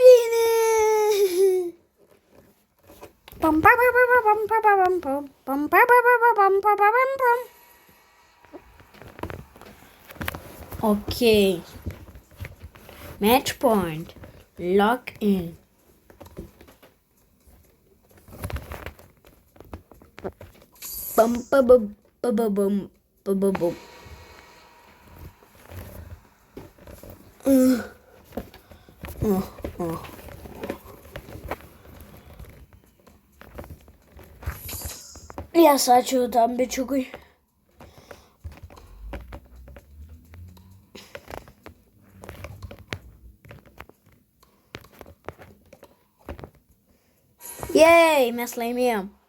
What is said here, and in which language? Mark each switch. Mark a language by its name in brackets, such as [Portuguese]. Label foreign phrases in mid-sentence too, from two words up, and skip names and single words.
[English] Pam, pam, pam, pam, pam, pam, pam, pam, pam, pam, pam, pam, pam, pam. Okay. Match point. Lock in. Bum, ba, bum, ba, ba, bum, ba, ba, bum. [Lithuanian] Jas, ačiū tam bičiukui. Jej, mes laimėjom.